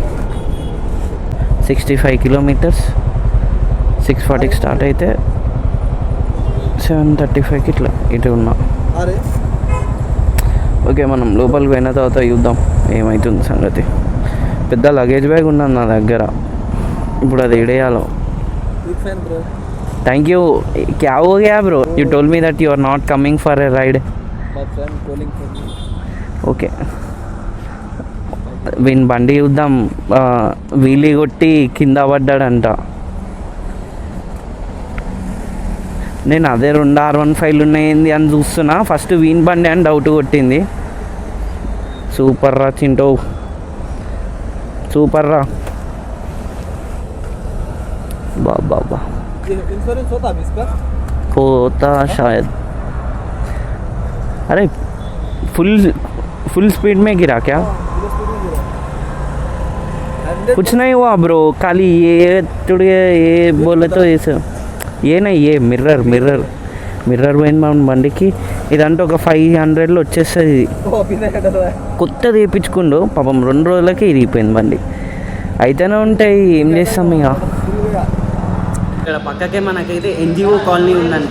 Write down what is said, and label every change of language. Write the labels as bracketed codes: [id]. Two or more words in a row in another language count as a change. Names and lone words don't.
[te] 65 kilometers, 6:40కి స్టార్ట్ అయితే 7:35కి ఇట్లా ఇటు ఉన్నా. ఓకే, మనం లోపలికి పోయిన తర్వాత చూద్దాం ఏమవుతుంది సంగతి. పెద్ద లగేజ్ బ్యాగ్ ఉన్నది నా దగ్గర, ఇప్పుడు అది ఇడేయాలో. [en] Thank you. [hi] क्या हो गया bro? [en] You told me that you are not coming for a ride. My friend calling for me. [te] Okay. వీని బండి చూద్దాం. వీలీ కొట్టి కింద పడ్డాడంట. నేను అదే 2 R15లు ఉన్నాయింది అని చూస్తున్నా. ఫస్ట్ వీని బండి అని డౌట్ కొట్టింది. సూపర్ రా చింటో, సూపర్ రా. [hi] बाबा इंश्योरेंस होता है इसका? होता शायद. अरे फुल स्पीड में गिरा क्या? कुछ नहीं हुआ ब्रो, खाली ये थोड़ी ये बोले तो ये नहीं, ये [te] మిర్రర్ పోయింది మన బండికి. ఇదంటే ఒక 500లో వచ్చేస్తుంది. కొత్తది వేయించుకుండు పాపం, 2 రోజులకి ఇరిగిపోయింది బండి. అయితేనే ఉంటాయి, ఏం చేస్తాం ఇక. ఇక్కడ పక్కకే మనకైతే ఎన్జిఓ కాలనీ ఉందంట.